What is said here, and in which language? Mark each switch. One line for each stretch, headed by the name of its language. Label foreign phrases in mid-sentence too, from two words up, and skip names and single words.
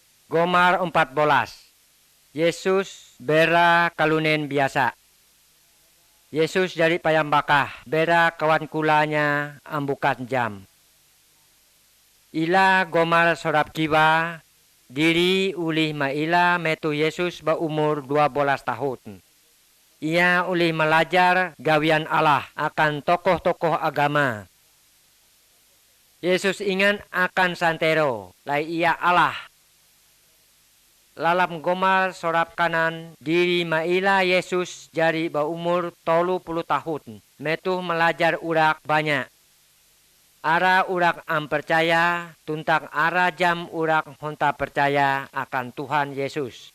Ngaju: Gomar 14. Yesus bera kalunen biasa. Yesus jadi payambakah bera kawan kulanya ambukan jam. Ila gomar sorap kiba diri ulih maila metu Yesus berumur 12 tahun. Ia ulih melajar gawian Allah akan tokoh-tokoh agama. Yesus ingat akan santero, lai ia Allah. Lalam gomar sorap kanan diri maila Yesus jadi berumur 30 tahun. Metu melajar urak banyak. Ara urak percaya, tuntang ara jam urak honta percaya akan Tuhan Yesus.